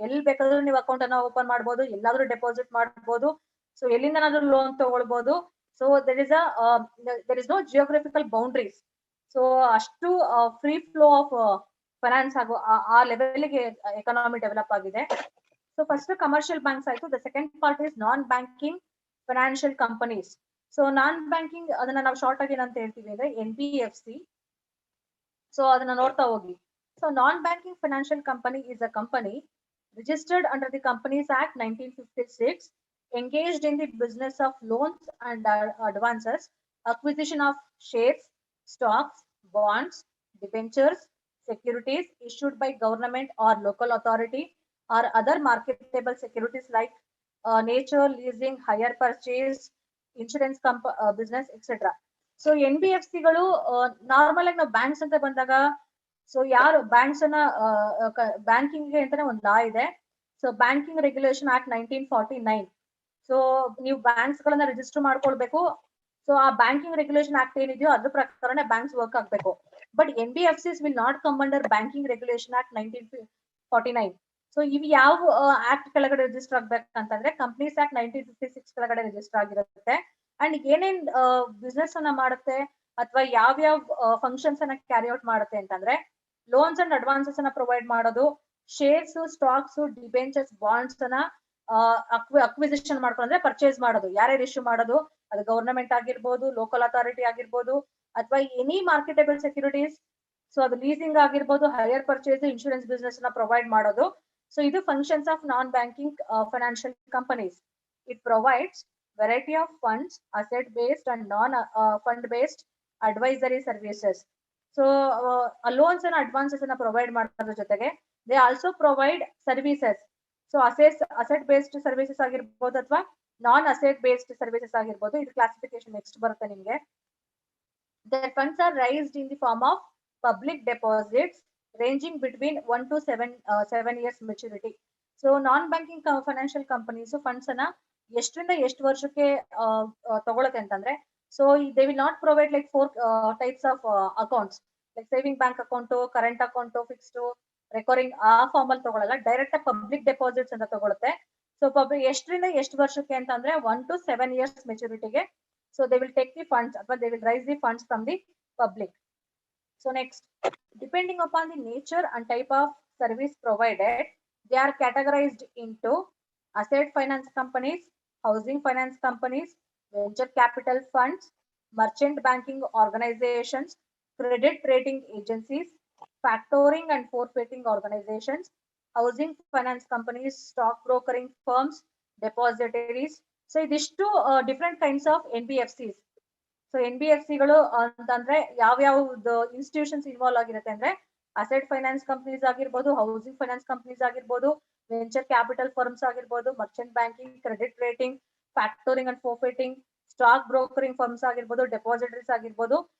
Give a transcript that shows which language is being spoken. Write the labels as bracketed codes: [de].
[kn] ಎಲ್ಲಿ ಬೇಕಾದ್ರೂ ನೀವು ಅಕೌಂಟ್ ಅನ್ನ ಓಪನ್ ಮಾಡಬಹುದು, ಎಲ್ಲಾದ್ರೂ ಡೆಪಾಸಿಟ್ ಮಾಡಬಹುದು, ಸೊ ಎಲ್ಲಿಂದನಾದ್ರೂ ಲೋನ್ ತಗೊಳ್ಬಹುದು. [en] So there is no geographical boundaries. [kn] So ಅಷ್ಟು [en] free flow of finance [kn] ಆಗೋ ಆ ಲೆವೆಲ್ಗೆ ಎಕಾನಮಿ ಡೆವಲಪ್ ಆಗಿದೆ. [en] So first commercial banks [kn] ಆಯ್ತು. [en] The second part is non-banking financial companies. [kn] So non-banking ಅದನ್ನ ನಾವು ಶಾರ್ಟ್ ಆಗಿ ಏನಂತ ಹೇಳ್ತೀವಿ ಅಂದ್ರೆ NBFC. ಸೊ ಅದನ್ನ ನೋಡ್ತಾ ಹೋಗಿ. [en] So non-banking financial company is a company registered under the Companies Act 1956 engaged in the business of loans and advances, acquisition of shares, stocks, bonds, debentures, securities issued by government or local authority, or other marketable securities like nature, leasing, hire purchase, insurance business etcetera. [kn] So NBFC ಗಳು normal ಆಗಿ ನಾವು banks ಅಂತ ಬಂದಾಗ so ಯಾರು banks ಅನ್ನ banking ಅಂತಾನೆ ಒಂದು ಲಾ ಇದೆ. So banking regulation act 1949. So ನೀವು ಬ್ಯಾಂಕ್ಸ್ ಗಳನ್ನ ರಿಜಿಸ್ಟರ್ ಮಾಡ್ಕೊಳ್ಬೇಕು. ಸೊ ಆ ಬ್ಯಾಂಕಿಂಗ್ ರೆಗ್ಯುಲೇಷನ್ ಆಕ್ಟ್ ಏನಿದೆಯೋ ಅದ್ರ ಪ್ರಕಾರನೇ ಬ್ಯಾಂಕ್ಸ್ ವರ್ಕ್ ಆಗ್ಬೇಕು. [en] But NBFCs will not come under banking regulation act 1949. [kn] So ಇವು ಯಾವ ಆಕ್ಟ್ ಕೆಳಗಡೆ ರಿಜಿಸ್ಟರ್ ಆಗ್ಬೇಕಂತಂದ್ರೆ ಕಂಪನೀಸ್ ಆಕ್ಟ್ 1956 ಕೆಳಗಡೆ ರಿಜಿಸ್ಟರ್ ಆಗಿರುತ್ತೆ. ಅಂಡ್ ಏನೇನ್ ಬಿಸ್ನೆಸ್ ಅನ್ನ ಮಾಡುತ್ತೆ ಅಥವಾ ಯಾವ್ಯಾವ ಫಂಕ್ಷನ್ಸ್ ಅನ್ನ ಕ್ಯಾರಿ ಔಟ್ ಮಾಡುತ್ತೆ ಅಂತಂದ್ರೆ ಲೋನ್ಸ್ ಅಂಡ್ ಅಡ್ವಾನ್ಸಸ್ ಅನ್ನ ಪ್ರೊವೈಡ್ ಮಾಡೋದು, ಶೇರ್ಸ್, ಸ್ಟಾಕ್ಸ್, ಡಿಬೆಂಚರ್ಸ್, ಬಾಂಡ್ಸ್ ಅನ್ನ ಅಕ್ವಿಸಿಷನ್ ಮಾಡ್ಕೊಂಡ್ರೆ ಪರ್ಚೇಸ್ ಮಾಡೋದು. ಯಾರ್ಯಾರು ಇಶ್ಯೂ ಮಾಡೋದು, ಅದು ಗವರ್ನಮೆಂಟ್ ಆಗಿರ್ಬೋದು, ಲೋಕಲ್ ಅಥಾರಿಟಿ ಆಗಿರ್ಬೋದು, ಅಥವಾ ಎನಿ ಮಾರ್ಕೆಟಬಲ್ ಸೆಕ್ಯೂರಿಟೀಸ್. ಸೊ ಅದು ಲೀಸಿಂಗ್ ಆಗಿರ್ಬೋದು, ಹೈಯರ್ ಪರ್ಚೇಸ್, ಇನ್ಶೂರೆನ್ಸ್ ಬಿಸ್ನೆಸ್ ನ ಪ್ರೊವೈಡ್ ಮಾಡೋದು. [en] So, [kn] ಇದು [en] functions of non-banking financial companies. It provides variety of funds, asset-based and non-fund-based advisory services. So, loans and advances [kn] ಅನ್ನ [en] provide [kn] ಮಾಡೋದ್ರ ಜೊತೆಗೆ [en] they also provide services. [kn] So, asset-based services ಆಗಿರ್ಬೋದು ಅಥವಾ non-asset-based services ಆಗಿರ್ಬೋದು. ಇದು classification next ಬರುತ್ತೆ ನಿಮ್ಗೆ. [en] Their funds are raised in the form of public deposits ranging between 1 to 7 years maturity. So non-banking financial companies funds [kn] ಅನ್ನ ಎಷ್ಟರಿಂದ ಎಷ್ಟು ವರ್ಷಕ್ಕೆ ತಗೊಳುತ್ತೆ ಅಂತಂದ್ರೆ, [en] so they will not provide like 4 types of accounts like saving bank account, current account, fixed, recurring [kn] ಆ form ಅಲ್ಲಿ ತಗೊಳ್ಳಲ್ಲ. Direct public deposits ಅಂತ ತಗೊಳುತ್ತೆ. ಸೊ ಎಷ್ಟರಿಂದ ಎಷ್ಟು ವರ್ಷಕ್ಕೆ ಅಂತಂದ್ರೆ 1 to 7 years ಮೆಚುರಿಟಿಗೆ. [en] So they will take the funds [kn] ಅಥವಾ [en] they will raise the funds from the public. So next, depending upon the nature and type of service provided, they are categorized into asset finance companies, housing finance companies, venture capital funds, merchant banking organizations, credit rating agencies, factoring and forfeiting organizations, housing finance companies, stock brokering firms, depositories. So these two different kinds of NBFCs. [kn] So NBFC ಗಳು ಅಂತಂದ್ರೆ ಯಾವ್ಯಾವ್ದು institutions involve ಆಗಿರುತ್ತೆ ಅಂದ್ರೆ asset finance companies ಆಗಿರ್ಬೋದು, housing finance companies ಆಗಿರ್ಬೋದು, venture capital firms ಆಗಿರ್ಬೋದು, Merchant banking, credit rating, ಫ್ಯಾಕ್ಟೋರಿಂಗ್ and ಫೋರ್ಫೇಟಿಂಗ್, stock brokering firms ಆಗಿರ್ಬೋದು, ಡೆಪಾಸಿಟರೀಸ್ ಆಗಿರ್ಬೋದು.